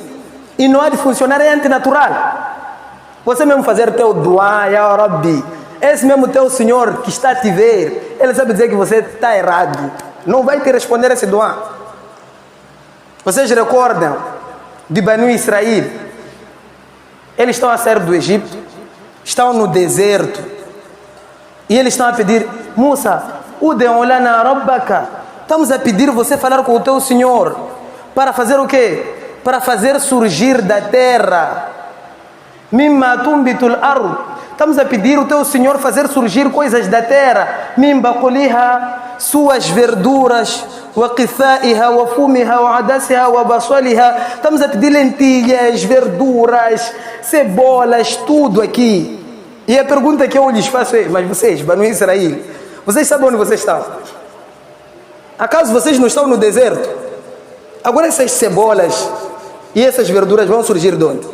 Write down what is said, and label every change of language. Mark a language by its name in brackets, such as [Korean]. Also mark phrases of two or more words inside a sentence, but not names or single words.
[Portuguese] E não há de funcionar, é antinatural. Você mesmo fazer teu dua, [Arabic] يا ربي, [Portuguese] esse mesmo teu Senhor que está a te ver, ele sabe dizer que você está errado. Não vai te responder esse dua. Vocês recordam de Banu Israel? Eles estão a sair do Egito, estão no deserto, e eles estão a pedir: [Arabic] موسى، ادع لنا ربك. [Portuguese] Estamos a pedir você falar com o teu Senhor. Para fazer o quê? Para fazer surgir da terra. [Arabic] مما تنبت الأرض. [Portuguese] Estamos a pedir o teu Senhor fazer surgir coisas da terra. [Arabic] من بقلها, [Portuguese] suas verduras, [Arabic] وقثائها، وفومها، وعدسها، وبصلها. [Portuguese] Estamos a pedir lentilhas, verduras, cebolas, tudo aqui. E a pergunta que eu lhes faço é: mas vocês, Banu Israel, vocês sabem onde vocês estão? Acaso vocês não estão no deserto? Agora essas cebolas e essas verduras vão surgir de onde?